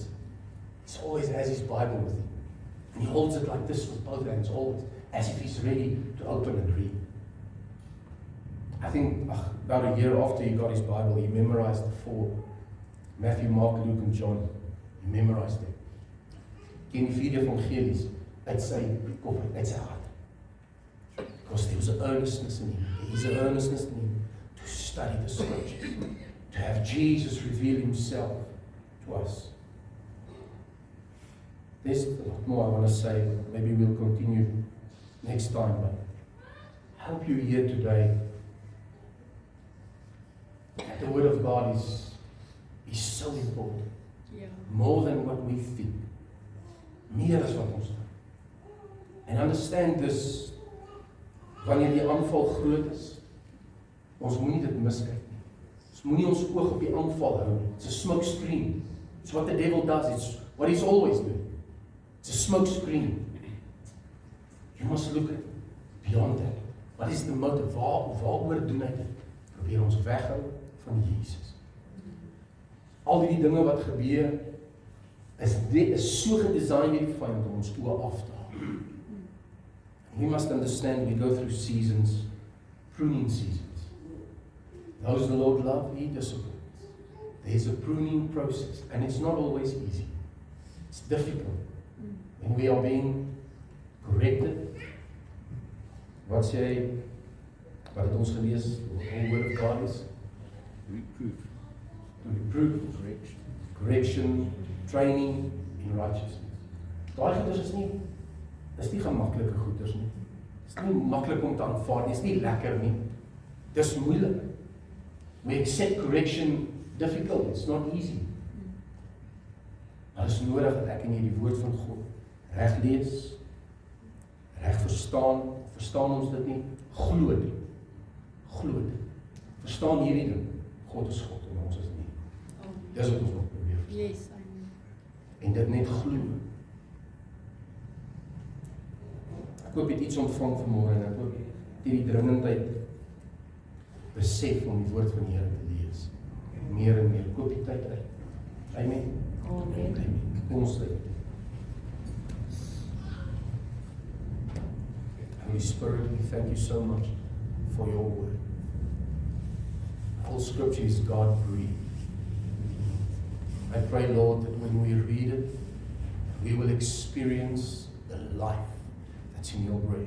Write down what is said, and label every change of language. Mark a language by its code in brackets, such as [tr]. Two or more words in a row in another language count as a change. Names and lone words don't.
[en] He always has his Bible with him. And he holds it like this with both hands, always, as if he's ready to open and read. I think about a year after he got his Bible, he memorized the 4. Matthew, Mark, Luke, and John. He memorized them. [af] Ken die 4 evangelies uit sy kop, uit sy hart. [en] Because there was an earnestness in him. There is an earnestness in him to study the scriptures, to have Jesus reveal himself to us. There's a lot more I want to say, but maybe we'll continue next time. But I hope you're here today. The Word of God is so important. [af] Ja. [en] More than what we think. [af] Meer as wat ons dink. [en] And understand this, [af] wanneer die aanval groot is, ons moenie dit miskyk nie. Ons moenie ons oog op die aanval hou nie. [en] It's a smoke screen. It's what the devil does. It's what he's always doing. It's a smoke screen. You must look at beyond that. [af] Wat is die motive? Waaroor doen hy dit? Probeer ons weghou van Jesus. Al die dinge wat gebeur, is so gedesign deur die vyand om ons oë af te haal. [en] We must understand we go through seasons, pruning seasons. Those the Lord loves, He disciplines. There's a pruning process, and it's not always easy. It's difficult. When we are being corrected, [af] wat sê hy, wat het ons gelees, [en] the word of God is? Reproof, correction, training in righteousness. [af] Daai goeders is nie gemaklike goeders nie. Dit is nie maklik om te aanvaar nie. Dit is nie lekker nie. Dit is moeilik. [en] We accept correction difficult. It's not easy. [af] Maar dit is nodig dat ek en jy die woord van God reg lees, reg verstaan. Verstaan ons dit nie? Glo dit. Glo dit. Verstaan hierdie ding. God is God en ons is nie. Dis wat ons moet probeer verstaan. [en] Yes, amen. [af] En dit net glo. Ek hoop jy het iets ontvang vanmôre en ek hoop jy die dringendheid besef om die woord van die Here te lees. Meer en meer. Koop die tyd uit. Amen. Amen. Amen. Kom ons lê. [en] Holy Spirit, we thank you so much for your word. All scripture is God-breathed. I pray, Lord, that when we read it, we will experience the life that's in your brain.